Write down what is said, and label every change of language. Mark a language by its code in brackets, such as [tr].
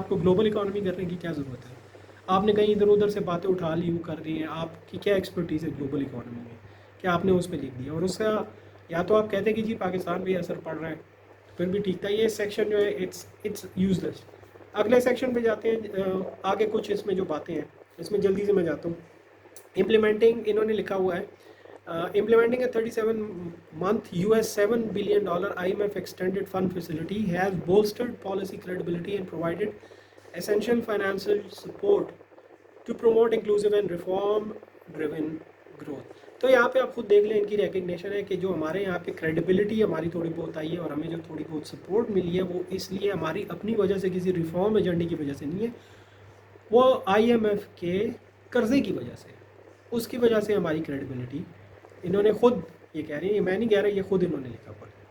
[ur] آپ کو global economy کرنے کی کیا ضرورت ہے؟ آپ نے کہیں ادھر ادھر سے باتیں اٹھا لی, وہ کر رہی ہیں. آپ کی کیا ایکسپرٹیز ہے گلوبل اکانومی میں کہ آپ نے اس پہ لکھ دیا؟ اور اس کا یا تو آپ کہتے ہیں کہ جی پاکستان پہ اثر پڑ رہا ہے, پھر بھی ٹھیک تھا. یہ سیکشن جو ہے [en] It's useless. [ur] اگلے سیکشن پہ جاتے ہیں. آگے کچھ اس میں جو باتیں ہیں اس میں جلدی سے میں جاتا ہوں. [en] implementing [ur] انہوں نے لکھا ہوا ہے, [en] implementing a 37-month US $7 billion IMF extended fund facility has bolstered policy credibility and provided essential financial support to promote inclusive and reform-driven growth. [ur] تو یہاں پہ آپ خود دیکھ لیں, ان کی ریکگنیشن ہے کہ جو ہمارے یہاں پہ کریڈیبلٹی ہماری تھوڑی بہت آئی ہے, اور ہمیں جو تھوڑی بہت سپورٹ ملی ہے وہ اس لیے ہماری اپنی وجہ سے, کسی ریفارم ایجنڈے کی وجہ سے نہیں ہے, وہ IMF کے قرضے کی وجہ سے. اس کی وجہ سے ہماری کریڈیبلٹی, انہوں نے خود یہ کہہ رہی ہیں, میں نہیں کہہ رہا, یہ خود انہوں نے لکھا پڑا.